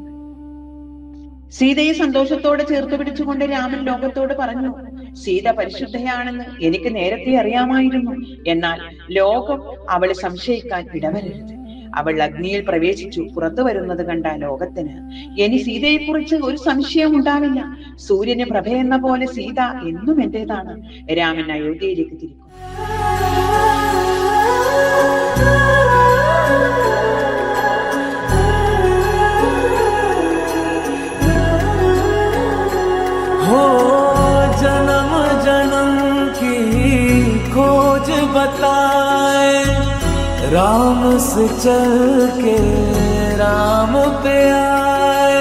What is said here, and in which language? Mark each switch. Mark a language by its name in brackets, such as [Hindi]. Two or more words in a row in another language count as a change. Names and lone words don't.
[Malayalam] സീതയെ സന്തോഷത്തോടെ ചേർത്ത് പിടിച്ചുകൊണ്ട് രാമൻ ലോകത്തോട് പറഞ്ഞു, സീത പരിശുദ്ധയാണെന്ന് എനിക്ക് നേരത്തെ അറിയാമായിരുന്നു. എന്നാൽ ലോകം അവളെ സംശയിക്കാൻ ഇടവരരുത്. അവൾ അഗ്നിയിൽ പ്രവേശിച്ചു പുറത്തു വരുന്നത് കണ്ട ലോകത്തിന് ഇനി സീതയെ കുറിച്ച് ഒരു സംശയം ഉണ്ടാവില്ല. സൂര്യന് പ്രഭയെന്ന പോലെ സീത എന്നും എന്റേതാണ്. രാമൻ അയോധ്യയിലേക്ക് തിരിക്കും. [Hindi] जन्म जन्म की खोज बताए, राम से चल के राम पे आए।